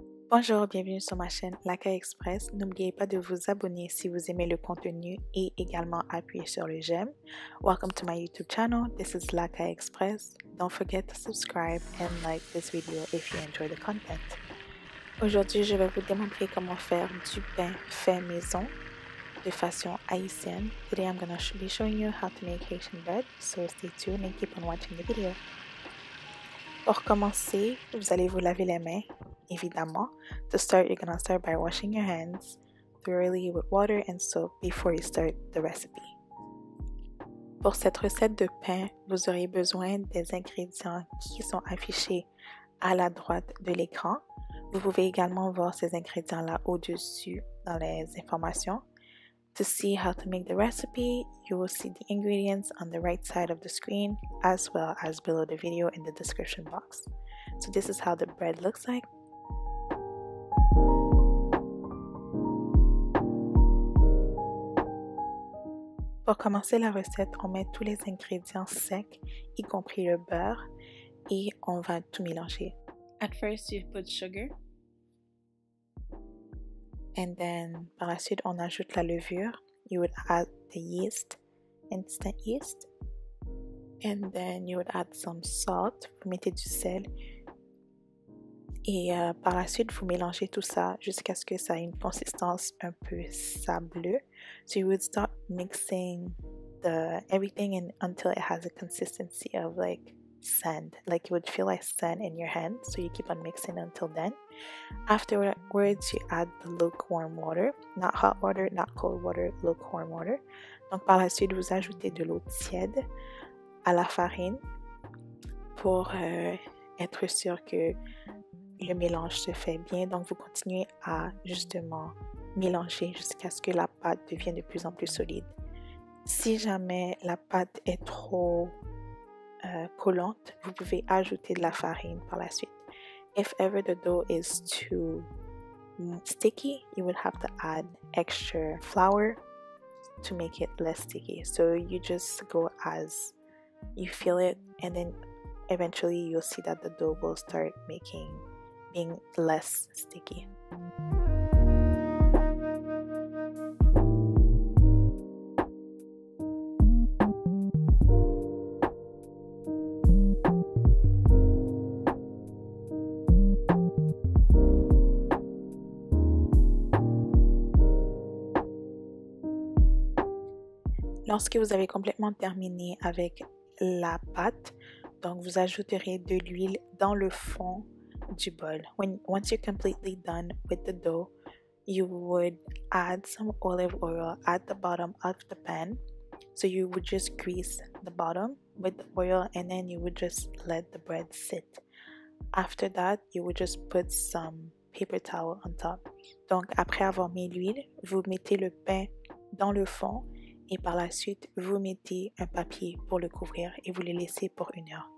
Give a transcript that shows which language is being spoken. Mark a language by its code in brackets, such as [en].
[fr] Bonjour, bienvenue sur ma chaîne Lakay Express. N'oubliez pas de vous abonner si vous aimez le contenu et également appuyer sur le j'aime. [en] Welcome to my YouTube channel. This is Lakay Express. Don't forget to subscribe and like this video if you enjoy the content. [fr] Aujourd'hui, je vais vous démontrer comment faire du pain fait maison de façon haïtienne. [en] Today I'm going to be showing you how to make Haitian bread, so stay tuned and keep on watching the video. [fr] Pour commencer, vous allez vous laver les mains, évidemment. [en] To start, you're going to start by washing your hands thoroughly with water and soap before you start the recipe. [fr] Pour cette recette de pain, vous aurez besoin des ingrédients qui sont affichés à la droite de l'écran. Vous pouvez également voir ces ingrédients-là au-dessus dans les informations. [en] To see how to make the recipe, you will see the ingredients on the right side of the screen as well as below the video in the description box. So this is how the bread looks like. [fr] Pour commencer la recette, on met tous les ingrédients secs, y compris le beurre, et on va tout mélanger. [en] At first you put sugar. And then, [fr] par la suite, on ajoute la levure. [en] You would add the yeast, instant yeast. And then you would add some salt. [fr] Vous mettez du sel. Et par la suite, vous mélangez tout ça jusqu'à ce que ça ait une consistance un peu sableux. [en] So you would start mixing everything until it has a consistency of like sand. Like you would feel like sand in your hand. So you keep on mixing until then. Afterwards, you add the lukewarm water. Not hot water, not cold water, lukewarm water. [fr] Donc par la suite, vous ajoutez de l'eau tiède à la farine pour être sûr que le mélange se fait bien. Donc vous continuez à justement mélanger jusqu'à ce que la pâte devienne de plus en plus solide. Si jamais la pâte est trop collante, vous pouvez ajouter de la farine par la suite. [en] If ever the dough is too sticky, you would have to add extra flour to make it less sticky. So you just go as you feel it, and then eventually you'll see that the dough will start being less sticky. [fr] Lorsque vous avez complètement terminé avec la pâte, donc vous ajouterez de l'huile dans le fond du bol. [en] Once you're completely done with the dough, you would add some olive oil at the bottom of the pan. So you would just grease the bottom with the oil and then you would just let the bread sit. After that, you would just put some paper towel on top. [fr] Donc après avoir mis l'huile, vous mettez le pain dans le fond. Et par la suite, vous mettez un papier pour le couvrir et vous le laissez pour 1 heure.